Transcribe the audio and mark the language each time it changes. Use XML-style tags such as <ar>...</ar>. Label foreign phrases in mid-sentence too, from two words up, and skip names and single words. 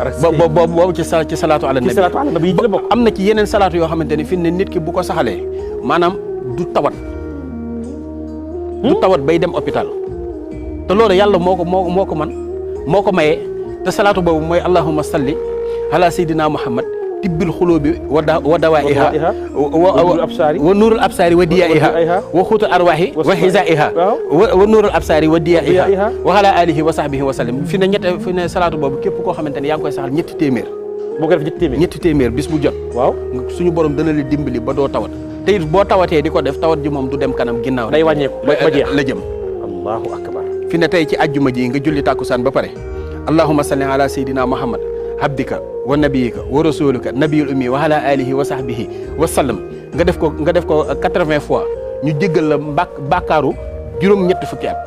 <wo>boobu ci</wo> <ar>صلاة على النبي.</ar> <wo>ci</wo> <ar>صلاة على النبي</ar> <wo>yi la bokk. am na ci yeneen salaatu yoo xamante ne fi ne nit ki bu ko saxalee maanaam du tawat. du tawat bay dem hôpital. te loolu yàlla moo ko mayee te salaatu boobu mooy</wo> <ar>اللهم صل على سيدنا محمد طب القلوب ودوائها ونور الأبصار وضيائها وقوت الأرواح وغذائها ونور الأبصار وضيائها وعلى آله وصحبه وسلم</ar> <wo>fi ne salaatu boobu képp koo xamante ne yaa ngi koy saxal ñetti téeméer bis bu jot waaw suñu borom dana la dimbali ba doo tawat te it boo tawatee di ko def tawat ji moom du dem kanam ginnaaw day wàññeeku ba jeex la jëm</wo> <ar>الله أكبر</ar> <wo>fi ne tey ci àjjuma ji nga julli tàkkusaan ba pare</wo> <ar>اللهم صل على سيدنا محمد عبدك ونبيك ورسولك النبي الأمي وعلى آله وصحبه وسلم</ar> <wo>nga def ko 80 fois ñu jéggal la bàkkaaru juróom-ñetti fukki at.</wo>